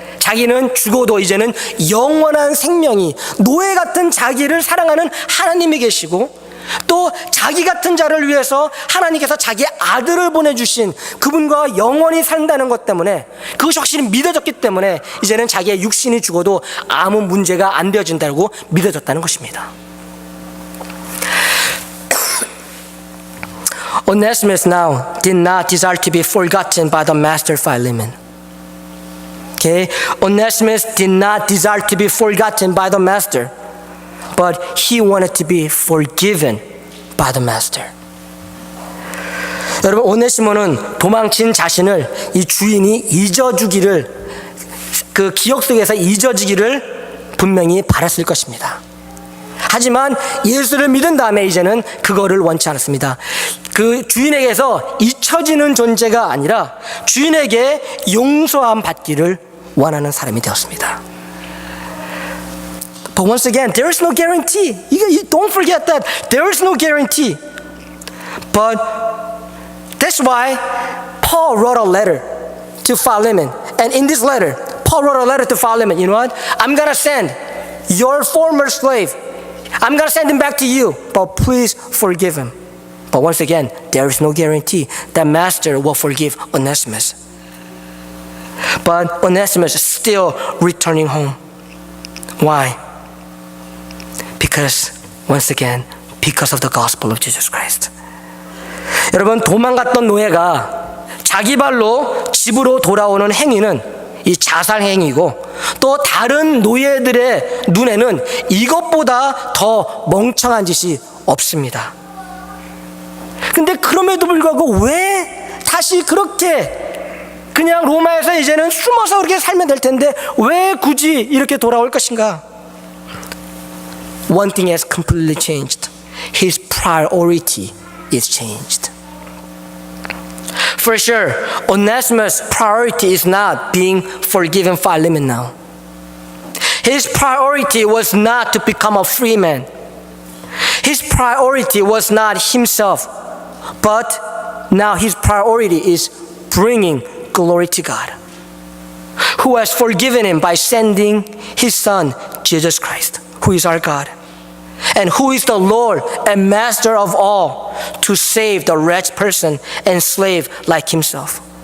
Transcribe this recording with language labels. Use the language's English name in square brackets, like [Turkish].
[Korean] 자기는 죽어도 이제는 영원한 생명이, 노예 같은 자기를 사랑하는 하나님이 계시고, 또 자기 같은 자를 위해서 하나님께서 자기 아들을 보내주신 그분과 영원히 산다는 것 때문에, 그것이 확실히 믿어졌기 때문에 이제는 자기의 육신이 죽어도 아무 문제가 안 되어진다고 믿어졌다는 것입니다. [English] Onesimus now did not desire to be forgotten by the master Philemon. Okay, Onesimus did not desire to be forgotten by the master, but he wanted to be forgiven by the master. [Korean] 여러분, 오네시모는 도망친 자신을 이 주인이 잊어주기를, 그 기억 속에서 잊어지기를 분명히 바랐을 것입니다. 하지만 예수를 믿은 다음에 이제는 그거를 원치 않았습니다. 그 주인에게서 잊혀지는 존재가 아니라 주인에게 용서함 받기를 원하는 사람이 되었습니다. [English] But once again, there is no guarantee. You don't forget that. There is no guarantee. But that's why Paul wrote a letter to Philemon. And in this letter, Paul wrote a letter to Philemon. You know what? I'm going to send your former slave. I'm going to send him back to you. But please forgive him. But once again, there is no guarantee that master will forgive Onesimus. But Onesimus is still returning home. Why? Because, once again, because of the gospel of Jesus Christ. [Korean] 여러분, 도망갔던 노예가 자기 발로 집으로 돌아오는 행위는 이 자살 행위고, 또 또 다른 노예들의 눈에는 이것보다 더 멍청한 짓이 없습니다. 근데 그럼에도 불구하고 왜 다시 그렇게 그냥 로마에서 이제는 숨어서 그렇게 살면 될 텐데 왜 굳이 이렇게 돌아올 것인가? [English] One thing has completely changed. His priority is changed. For sure, Onesimus' priority is not being forgiven Philemon now. His priority was not to become a free man. His priority was not himself, but now his priority is bringing glory to God, who has forgiven him by sending his Son, Jesus Christ, who is our God, and who is the Lord and Master of all, to save the wretched person and slave like himself.